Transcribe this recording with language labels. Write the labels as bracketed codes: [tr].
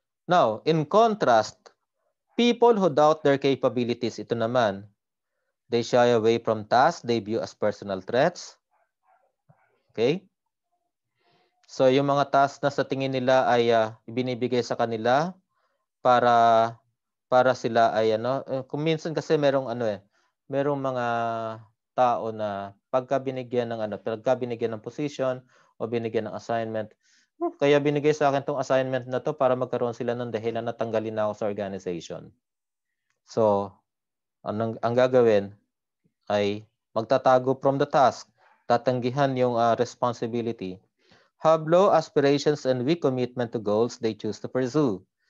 [en] Now, in contrast, people who doubt their capabilities, [tl] ito naman, [en] they shy away from tasks they view as personal threats. Okay? [tl] So, yung mga tasks na sa tingin nila ay ibinibigay sa kanila para sila ay kung minsan kasi merong mga tao na pagka binigyan ng position o binigyan ng assignment, kaya binigay sa akin tong assignment na to para magkaroon sila ng dahilan na tanggalin na ako sa organization. [en] So, [tl] ang gagawin ay magtatago [en] from the task, [tl] tatanggihan yung [en] responsibility, have low aspirations and weak commitment to goals they choose to pursue.